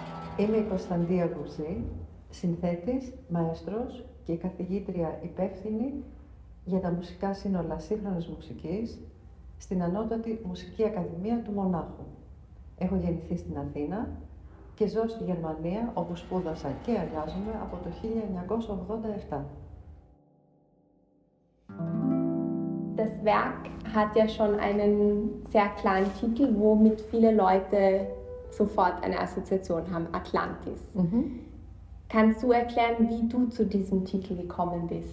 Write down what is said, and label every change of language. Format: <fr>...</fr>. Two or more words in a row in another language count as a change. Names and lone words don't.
<el>Είμαι η Κωνσταντία Βουζή, συνθέτης, μαέστρος και καθηγήτρια υπεύθυνη για τα μουσικά σύνολα σύγχρονης μουσικής στην Ανώτατη Μουσική Ακαδημία του Μονάχου. Έχω γεννηθεί στην Αθήνα και ζω στη Γερμανία, όπου σπούδασα και εργάζομαι από το 1987.</el> <de>Das Werk hat ja schon einen sehr klaren Titel, womit viele Leute sofort eine Assoziation haben, Atlantis. Kannst du erklären, wie du zu diesem Titel gekommen bist?</de>